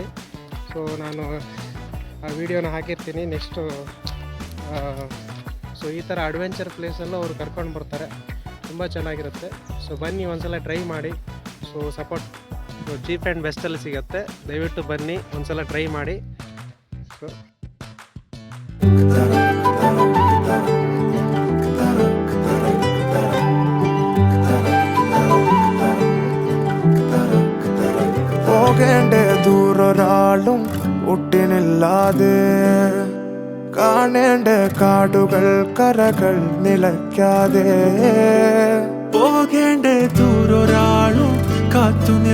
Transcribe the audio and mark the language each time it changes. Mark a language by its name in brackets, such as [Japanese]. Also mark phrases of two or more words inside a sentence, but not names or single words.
[Kannada] ಸೊ ನಾನು ಆ ವಿಡಿಯೋನ ಹಾಕಿರ್ತೀನಿ ನೆಕ್ಸ್ಟು. ಸೊ ಈ ಥರ [English] adventure places [Kannada] ಅವರು ಕರ್ಕೊಂಡು ಬರ್ತಾರೆ, ತುಂಬ ಚೆನ್ನಾಗಿರುತ್ತೆ. ಸೊ ಬನ್ನಿ ಒಂದ್ಸಲ ಟ್ರೈ ಮಾಡಿ. ಸೊ ಸಪೋರ್ಟ್ [English] cheap and best [Kannada] ಸಿಗುತ್ತೆ, ದಯವಿಟ್ಟು ಬನ್ನಿ ಒಂದ್ಸಲ ಟ್ರೈ ಮಾಡಿ. ಸೊ [Malayalam] പോകേണ്ടേ ദൂരൊരാളും ഒട്ടിനില്ലാതെ, കാണേണ്ട കാടുകൾ കരകൾ നിലയ്ക്കാതെ, പോകേണ്ട ദൂരൊരാളും കാത്തു